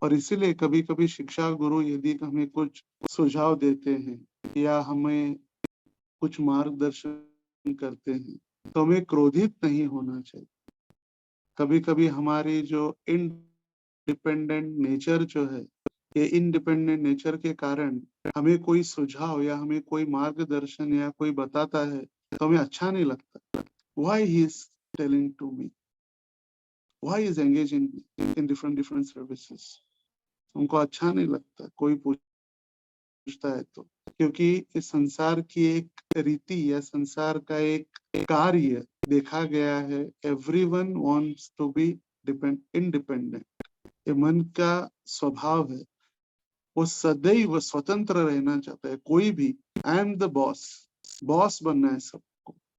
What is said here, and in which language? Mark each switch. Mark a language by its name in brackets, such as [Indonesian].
[Hindi] और इसीलिए कभी कभी शिक्षा गुरु यदि हमें कुछ सुझाव देते हैं या हमें कुछ मार्गदर्शन करते हैं तो हमें क्रोधित नहीं होना चाहिए। कभी कभी हमारी जो इंडिपेंडेंट नेचर जो है, ये इंडिपेंडेंट नेचर के कारण हमें कोई सुझाव या हमें कोई मार्गदर्शन या कोई बताता है तो हमें अच्छा नहीं लगता। [English] Why he is telling to me? Why is engaging in different services? [Hindi] उनको अच्छा नहीं लगता कोई पूछता है तो, क्योंकि इस संसार की एक रीति या संसार का एक कार्य देखा गया है, [English] everyone wants to be independent। [Hindi] ये मन का स्वभाव है, वो सदैव स्वतंत्र रहना चाहता है। कोई भी, [English] I am the boss, [Hindi] boss बनना है सबको,